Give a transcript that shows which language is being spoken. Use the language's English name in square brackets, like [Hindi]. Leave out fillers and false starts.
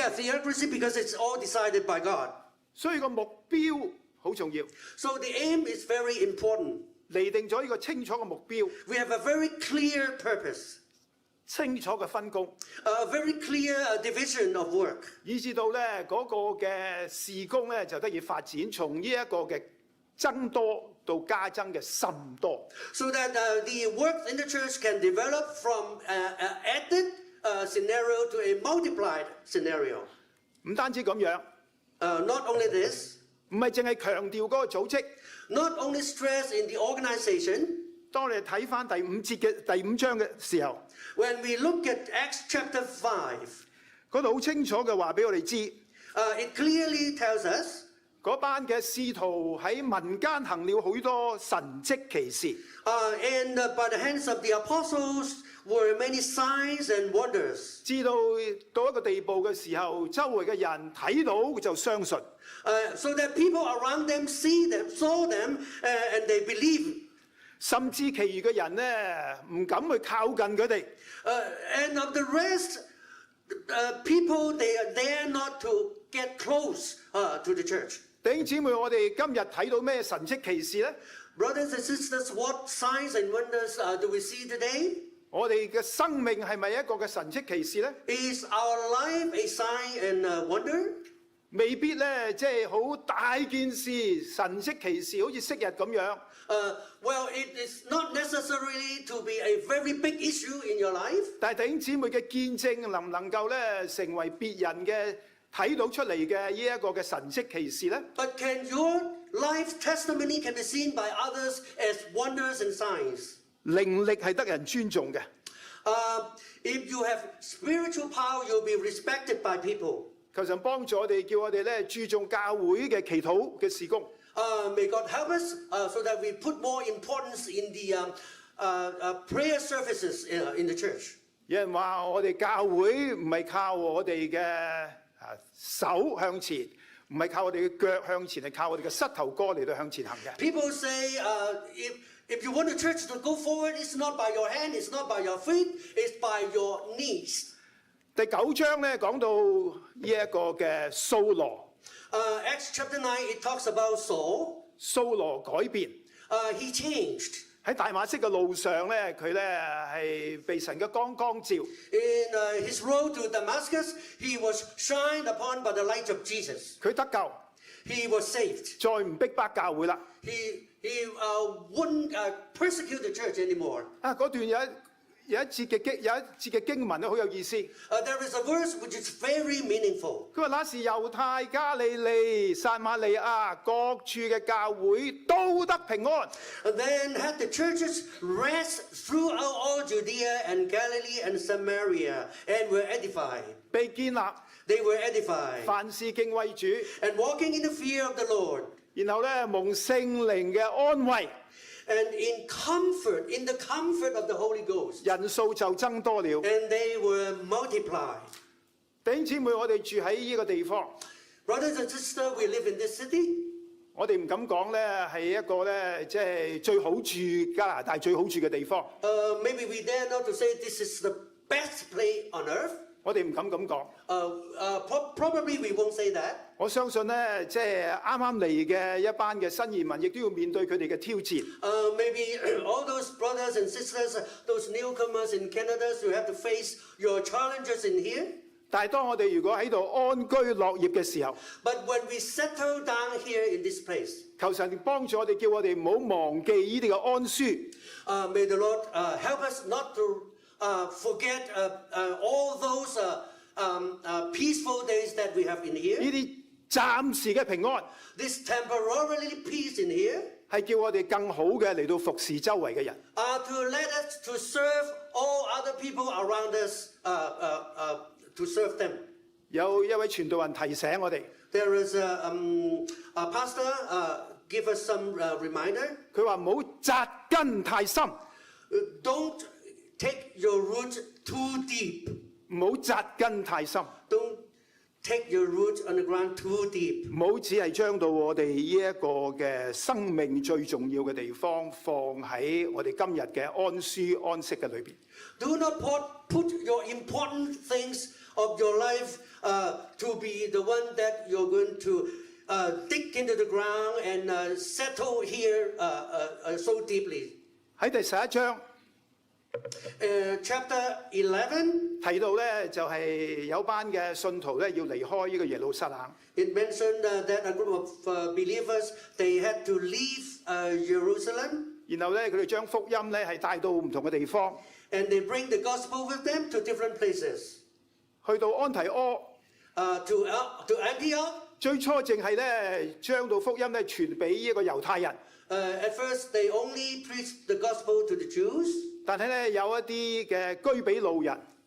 [English] Yeah, theocracy because it's all decided by God. [Cantonese] 所以個目標好重要， [English] So the aim is very important. [Cantonese] 釐定咗呢個清楚嘅目標， [English] We have a very clear purpose, [Cantonese] 清楚嘅分工， [English] a very clear division of work. [Cantonese] 以至到咧嗰個嘅事工咧就得以發展，從呢一個嘅增多到加增嘅甚多。 [English] So that the work in the church can develop from added scenario to a multiplied scenario. [Cantonese] 唔單止咁樣， [English] Not only this, [Cantonese] 唔係淨係強調嗰個組織。 [English] not only stress in the organization. [Cantonese] 當你睇翻第5章嘅時候， [English] When we look at Acts chapter 5, [Cantonese] 嗰度好清楚嘅話俾我哋知， [English] it clearly tells us [Cantonese] 嗰班嘅使徒喺民間行了許多神蹟奇事。 [English] and by the hands of the apostles were many signs and wonders. [Cantonese] 至到一個地步嘅時候，周圍嘅人睇到就相信。 [English] So that people around them saw them, and they believed. [Cantonese] 甚至其餘嘅人咧唔敢去靠近佢哋， [English] And of the rest, people, they dare not to get close to the church. [Cantonese] 弟兄姊妹，我哋今日睇到咩神蹟奇事咧？ [English] Brothers and sisters, what signs and wonders do we see today? [Cantonese] 我哋嘅生命係咪一個嘅神蹟奇事咧？ [English] Is our life a sign and a wonder? [Cantonese] 未必咧即係好大件事，神蹟奇事，好似昔日咁樣。 [English] Well, it is not necessarily to be a very big issue in your life. [Cantonese] 但係弟兄姊妹嘅見證能唔能夠咧成為別人嘅睇到出嚟嘅呢一個嘅神蹟奇事咧？ [English] But can your life testimony can be seen by others as wonders and signs? [Cantonese] 靈力係得人尊重嘅。 [English] If you have spiritual power, you'll be respected by people. [Cantonese] 求神幫助我哋，叫我哋咧注重教會嘅祈禱嘅事工。 [English] May God help us so that we put more importance in the prayer services in the church. [Cantonese] 有人話我哋教會唔係靠我哋嘅手向前，唔係靠我哋嘅腳向前，係靠我哋嘅膝頭哥嚟到向前行嘅。 [English] People say if you want the church to go forward, it's not by your hand, it's not by your feet, it's by your knees. [Cantonese] 第9章咧講到呢一個嘅掃羅， [English] Acts chapter 9, it talks about Saul. [Cantonese] 掃羅改變。 [English] He changed. [Cantonese] 喺大馬色嘅路上咧，佢咧係被神嘅光照。 [English] In his road to Damascus, he was shined upon by the light of Jesus. [Cantonese] 佢得救， [English] He was saved. [Cantonese] 再唔逼迫教會啦。 [English] He wouldn't persecute the church anymore. [Cantonese] 嗰段有一節嘅經文咧，好有意思。 [English] There is a verse which is very meaningful. [Cantonese] 佢話：那時猶太、加利利、撒瑪利亞各處嘅教會都得平安。 [English] Then had the churches rest throughout all Judea and Galilee and Samaria and were edified. [Cantonese] 被建立， [English] They were edified [Cantonese] 凡事敬畏主， [English] and walking in the fear of the Lord. [Cantonese] 然後咧蒙聖靈嘅安慰， [English] And in the comfort of the Holy Ghost. [Cantonese] 人數就增多了。 [English] And they were multiplied. [Cantonese] 弟兄姊妹，我哋住喺呢個地方， [English] Brothers and sisters, we live in this city. [Cantonese] 我哋唔敢講咧係一個咧即係最好住加拿大最好住嘅地方。 [English] Maybe we dare not to say this is the best place on earth. [Cantonese] 我哋唔敢咁講。 [English] Probably we won't say that. [Cantonese] 我相信咧，即係啱啱嚟嘅一班嘅新移民，亦都要面對佢哋嘅挑戰。 [English] Maybe all those brothers and sisters, those newcomers in Canada, you have to face your challenges in here. [Cantonese] 但係當我哋如果喺度安居樂業嘅時候， [English] But when we settle down here in this place, [Cantonese] 求神幫助我哋，叫我哋唔好忘記呢啲嘅安舒。 [English] may the Lord help us not to forget all those peaceful days that we have in [Cantonese] 呢 [English] here. [Cantonese] 啲暫時嘅平安 [English] This temporarily peace in here [Cantonese] 係叫我哋更好嘅嚟到服侍周圍嘅人。 [English] to let us to serve all other people around us, to serve them. [Cantonese] 有一位傳道人提醒我哋， [English] There is a pastor give us some reminder. [Cantonese] 佢話唔好扎根太深， [English] Don't take your root too deep. [Cantonese] 唔好扎根太深， [English] Don't take your root on the ground too deep. [Cantonese] 唔好只係將到我哋呢一個嘅生命最重要嘅地方放喺我哋今日嘅安舒安息嘅裏邊。 [English] Do not put your important things of your life to be the one that you're going to dig into the ground and settle here so deeply. [Cantonese] 喺第11章 [English] Chapter 11, [Cantonese] 提到咧，就係有班嘅信徒咧要離開呢個耶路撒冷。 [English] it mentioned that a group of believers, they had to leave Jerusalem [Cantonese] 然後咧，佢哋將福音咧係帶到唔同嘅地方， [English] and they bring the gospel with them to different places. [Cantonese] 去到安提阿， [English] To Antioch, [Cantonese] 最初淨係咧將到福音咧傳俾呢個猶太人， [English] at first they only preached the gospel to the Jews. [Cantonese] 但係咧有一啲嘅居比路人，